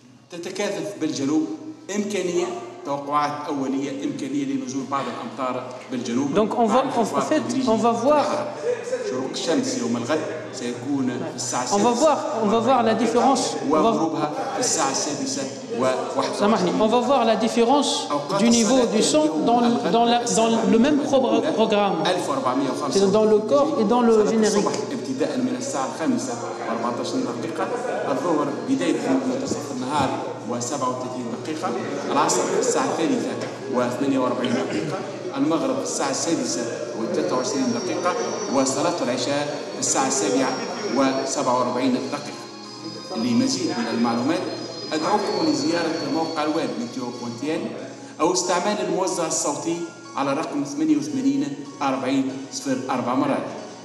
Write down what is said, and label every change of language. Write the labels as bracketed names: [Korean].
[Arabic] تتكاثف بالجنوب إمكانية توقعات أولية إمكانية لنزول بعض الأمطار بالجنوب. [French] Donc on va voir. [Arabic] شروق الشمس يوم الغد سيكون في الساعة 6. [French] On va voir la différence. [Arabic] وغروبها في الساعة 6 و1. سامحني. [French] On va voir la différence du niveau du son dans le même programme. C'est dans le corps et dans le générique. [Arabic] ابتداء من الساعة 5:14 الظهر بداية منتصف النهار و37 دقيقة، العصر الساعة 3:48 المغرب الساعة 6:23 وصلاة العشاء الساعة 7:47 لمزيد من المعلومات أدعوكم لزيارة موقع الويب ميتيو.tn أو استعمال الموزع الصوتي على رقم 88 40 04 مرات.